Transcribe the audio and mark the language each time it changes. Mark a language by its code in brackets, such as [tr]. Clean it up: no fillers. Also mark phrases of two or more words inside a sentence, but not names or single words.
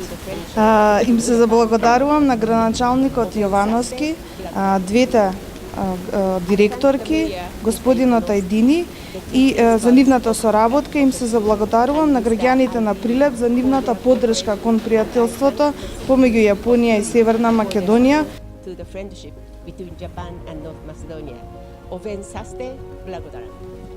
[mk] Им се заблагодарувам на градоначалникот Јовановски, двете директорки, господинот Ајдини и за нивната соработка. Им се заблагодарувам на граѓаните на Прилеп за нивната поддршка кон пријателството помеѓу Јапонија и Северна Македонија. [en] To the friendship between Japan and North Macedonia. [rom] Овен састе, благодарам.